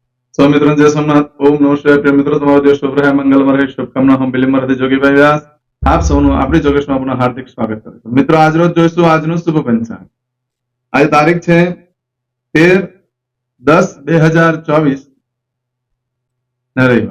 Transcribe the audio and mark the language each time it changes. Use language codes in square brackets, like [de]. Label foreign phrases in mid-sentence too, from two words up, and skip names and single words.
[hi] सौ मित्रों जय सोमनाथ। ओम नमः शिवाय। प्रिय [gu] મિત્રો, તમારો દિવસ શુભ રહે, મંગલમય રહે, શુભકામના. હું બિલીમરથી જોગીભાઈ વ્યાસ આપ સૌનું આપણી જોગેશમાં આપનું હાર્દિક સ્વાગત કરું છું. મિત્રો, આજ રોજ જોઈશું આજનું શુભ પંચાંગ. આજે તારીખ છે 13/10/2024 ને રવિવાર.